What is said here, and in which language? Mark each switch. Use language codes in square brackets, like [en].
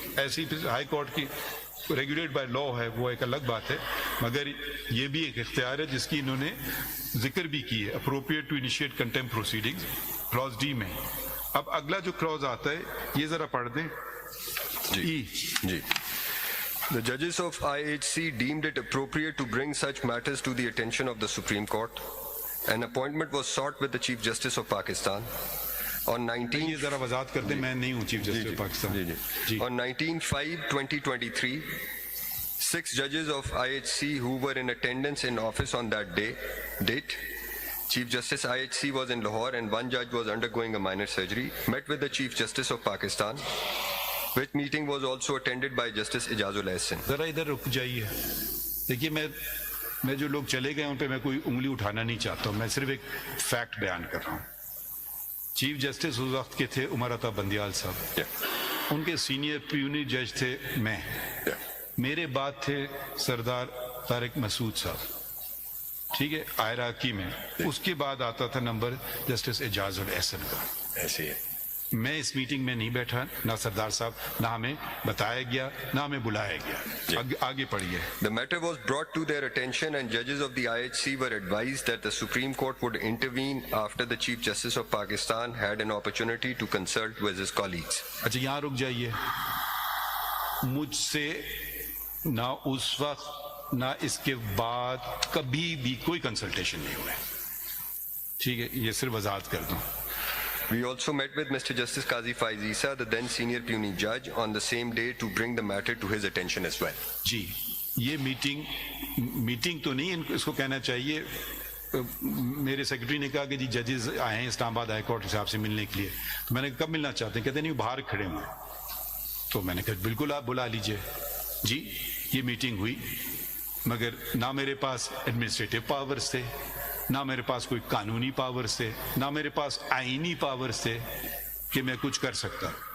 [ur] ایسی high court کی regulate by law ہے, وہ ایک الگ بات ہے, مگر یہ بھی ایک اختیار ہے جس کی انہوں نے ذکر بھی کی ہے, [en] appropriate to initiate contempt proceedings, [ur] Claus D میں. اب اگلا جو کلاز آتا ہے یہ ذرا پڑھ دیں. جی. [en] The judges of IHC deemed it appropriate to bring such matters to the attention of the Supreme Court. An appointment was sought with the Chief Justice of Pakistan. On 19 [ur] یہ ذرا وضاحت کر دیں, میں نہیں ہوں chief justice Pakistan. [en] On 19/5/2023, 6 judges of IHC who were in attendance in office on that date, Chief Justice IHC was in Lahore and one judge was undergoing a minor surgery, met with the Chief Justice of Pakistan, which meeting was also attended by Justice Ijazul Ahsan. [ur] ذرا ادھر رک جائیے. دیکھیے میں جو لوگ چلے گئے ان پہ میں کوئی انگلی اٹھانا نہیں چاہتا ہوں, میں صرف ایک فیکٹ بیان کر رہا ہوں. چیف جسٹس اس وقت کے تھے عمر عطا بندیال صاحب, ان کے سینئر پیونی جج تھے میں, میرے بعد تھے سردار طارق مسعود صاحب, ٹھیک ہے, عراقی میں. اس کے بعد آتا تھا نمبر جسٹس اعجاز الاحسن کا. ایسے میں اس میٹنگ میں نہیں بیٹھا, نہ سردار صاحب, نہ ہمیں بتایا گیا, نہ ہمیں بلایا گیا. آگے پڑھیے. [en] The matter was brought to their attention and judges of the IHC were advised that the Supreme Court would intervene after the Chief Justice of Pakistan had an opportunity to consult with his colleagues. [ur] اچھا یہاں رک جائیے. مجھ سے نہ اس وقت نہ اس کے بعد کبھی بھی کوئی کنسلٹیشن نہیں ہوا ہے, ٹھیک ہے, یہ صرف وضاحت کر دوں. [en] We also met with Mr. Justice Qazi Faiz Isa, the then senior puny judge, on the same day to bring the matter to his attention as well. [ur] جی یہ میٹنگ تو نہیں, اس کو کہنا چاہیے. میرے سیکرٹری نے کہا کہ جی ججز آئے ہیں اسلام آباد ہائی کورٹ صاحب سے ملنے کے لیے, تو میں نے کب ملنا چاہتے ہیں, کہتے نہیں باہر کھڑے ہوئے. تو میں نے کہا بالکل آپ بلا لیجئے. جی یہ میٹنگ ہوئی, مگر نہ میرے پاس ایڈمنسٹریٹو پاورز تھے, نہ میرے پاس کوئی قانونی پاورز تھے, نہ میرے پاس آئینی پاورز تھے کہ میں کچھ کر سکتا.